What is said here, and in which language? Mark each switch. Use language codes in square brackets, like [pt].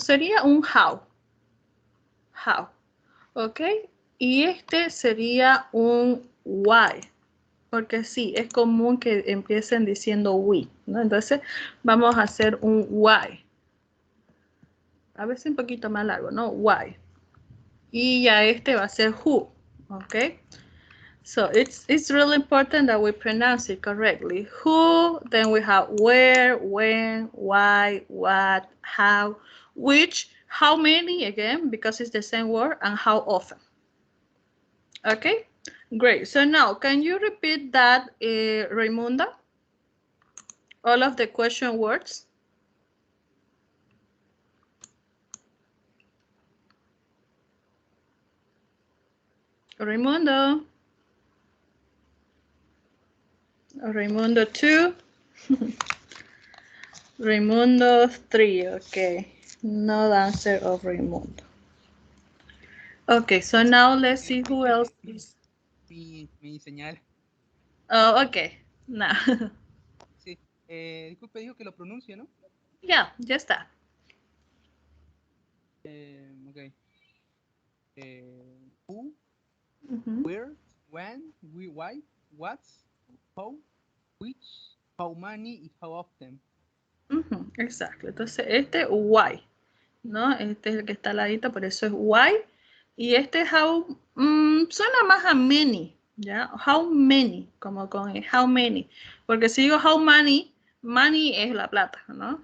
[es] Sería un how, ¿ok? Y este sería un why, porque sí, es común que empiecen diciendo we, ¿no? Entonces vamos a hacer un why. A veces un poquito más largo, ¿no? Why. Y ya este va a ser who, ¿ok? [en] So it's really important that we pronounce it correctly. Who, then we have where, when, why, what, how, which, how many, again, because it's the same word, and how often. Okay, great. So now, can you repeat that, Raimunda? All of the question words. Raimundo. Raimundo 2. Raimundo 3, okay. No answer of Raimundo. Okay, so now let's see who else is. [es] Mi señal. [en] Oh, okay. No. [es] Sí. Disculpe, dijo que lo pronuncie, ¿no? Yeah, ya está. [en] Ok. Who, Ujú. where, when, why, what, how, which, how many y how often. [es] Ujú, exacto. Entonces, este why, ¿no? Este es el que está al ladito, por eso es why. Y este how, suena más a many, ¿ya? How many, como con el how many. Porque si digo how many, money es la plata, ¿no?